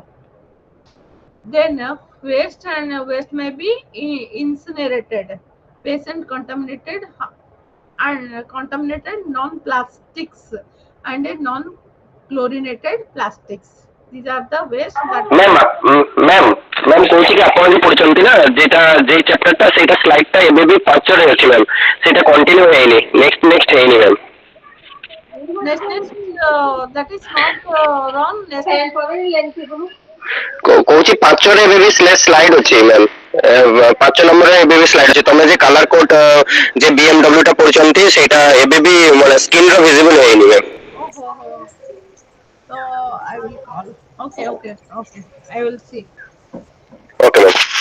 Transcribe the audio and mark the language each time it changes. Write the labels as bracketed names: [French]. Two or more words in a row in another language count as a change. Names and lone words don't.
[English] Then waste may be incinerated, patient contaminated non-plastics and non-chlorinated plastics. These are the waste that [Odia] ମ୍ୟାମ୍ ମ୍ୟାମ୍ ମ୍ୟାମ୍ କହୁଛି କି ଆପଣ ଯୋଉ ପଢୁଛନ୍ତି ନା ଯେଟା ଯେ ଚାପ୍ଟରଟା ସେଇଟା ସ୍ଲାଇଡଟା ଏବେ ବି ପଛରେ ଅଛି ମ୍ୟାମ୍, ସେଇଟା କଣ୍ଟିନ୍ୟೂ ହେଇନି, ନେକ୍ସଟ ହେଇନି ମ୍ୟାମ୍। [English] next that is not wrong. Next [Odia] କହୁଛି ପାଞ୍ଚରେ ଏବେ ବି ସ୍ଲାଇଡ୍ ଅଛି ମ୍ୟାମ୍, 5 ନମ୍ବରରେ ଏବେ ବି ସ୍ଲାଇଡ୍ ଅଛି। ତମେ ଯେ କଲର କୋଡ୍ ଯେ BMW ଟା ପଢୁଛନ୍ତି ସେଇଟା ଏବେ ବି ମାନେ ସ୍କ୍ରିନର ଭିଜିବଲ ହେଇନି ମ୍ୟାମ୍। [English] oh, oh, oh. So I will call. Okay. I will see. [Odia] ଓକେ ମ୍ୟାମ୍।